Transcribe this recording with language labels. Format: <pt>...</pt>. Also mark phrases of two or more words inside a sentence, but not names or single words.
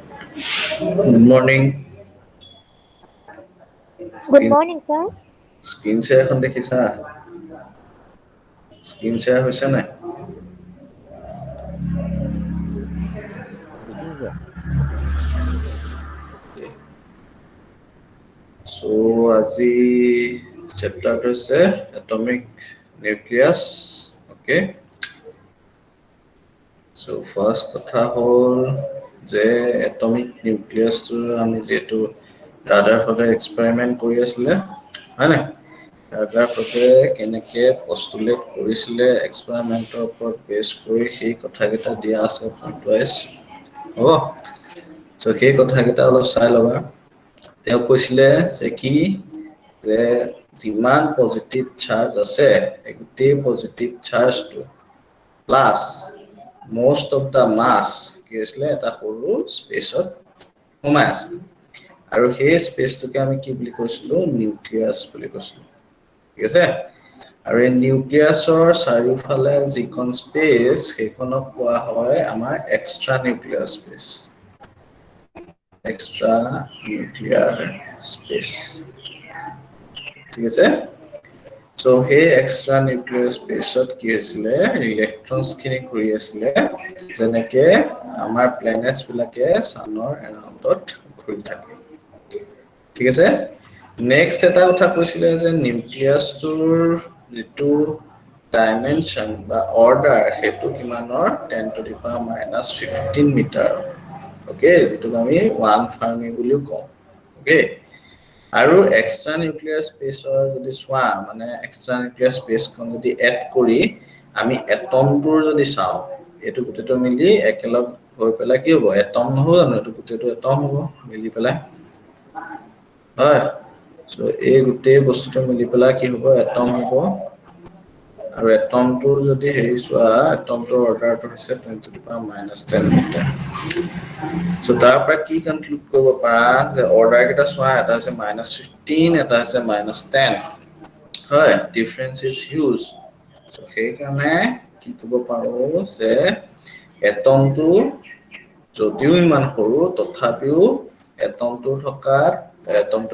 <en>Good morning. Good Screen morning, sir.</en> <as>screen share এখন দেখিছা? Screen share হৈছে নাই? দেখিছে So আজি chapter হৈছে</as> <en>atomic nucleus. Okay. So first</en> <as>কথা হ'ল যে</as> <en>atomic nucleus</en> <as>টো আমি যেটো ৰাদাৰফৰ্ডে এক্সপেৰিমেন্ট কৰি আছিলে, হয় নাই? ৰাদাৰফৰ্ডে কেনেকে পস্তুলেট কৰিছিলে এক্সপেৰিমেন্টৰ ওপৰত বেছ কৰি সেই কথাকেইটা দিয়া আছে</as> <en>point wise.</en> <as>হ'ব? So সেই কথাকেইটা অলপ চাই ল'বা। তেওঁ কৈছিলে যে কি যে যিমান</as> <en>positive charge</en> <as>আছে গোটেই</as> <en>positive charge</en> <as>প্লাছ</as> <en>most of the mass</en> <as>কি আছিলে এটা সৰু স্পেচত সোমাই আছে আৰু সেই স্পেচটোকে আমি কি বুলি কৈছিলো নিউক্লিয়াছ বুলি কৈছিলো ঠিক আছে আৰু এই নিউক্লিয়াছৰ চাৰিওফালে যিখন স্পেচ সেইখনক কোৱা হয় আমাৰ</as> <en>extra nuclear space extra nuclear space.</en> <as>ঠিক আছে</as> <en>so hey extra nuclear space</en> <as>ত কি হৈছিলে ইলেক্ট্ৰনছ খিনি ঘূৰি আছিলে যেনেকে আমাৰ প্লেনেটছ বিলাকে সানৰ এৰাউণ্ডত ঘূৰি থাকে ঠিক আছে নেক্সট এটা কথা কৈছিলে যে নিউক্লিয়াছটোৰ যেটো ডাইমেনশন বা অৰ্ডাৰ হেতু কিমানৰ</as> <en>10 to the power minus 15</en> <as>মিটাৰ ওকে যেটো আমি 1 ফাৰ্মি বুলিও কওঁ ওকে আৰু</as> <en>extra nuclear</en> <as>স্পেচৰ যদি সোৱা মানে</as> <en>extra nuclear</en> <as>স্পেচখন যদি এড কৰি আমি এটমটোৰ যদি চাও এটো গুটেটো মিলি একেলগ হৈ পেলাই কি হ'ব এটম নহব জানো এটো গুটেটো এটম হ'ব মিলি পেলাই হয় সো এই গুটে বস্তুটো মিলি পেলাই কি হ'ব এটম হ'ব আৰু এটমটোৰ যদি হেৰি সোৱা এটমটোৰ অৰ্ডাৰটো হৈছে</as> <en>10 to the power minus 10</en> <as>মিটাৰ সো তাৰ পৰা কি কনক্লুড কৰিব পাৰা যে অৰ্ডাৰ কেটা সোৱা এটা আছে -15 এটা আছে -10 হয়</as> <en>difference is huge</en> <as>সো সেই কাৰণে কি ক'ব পাৰো যে এটমটো যদিও ইমান সৰু তথাপিও এটমটো থকা এটমটোৰ</as>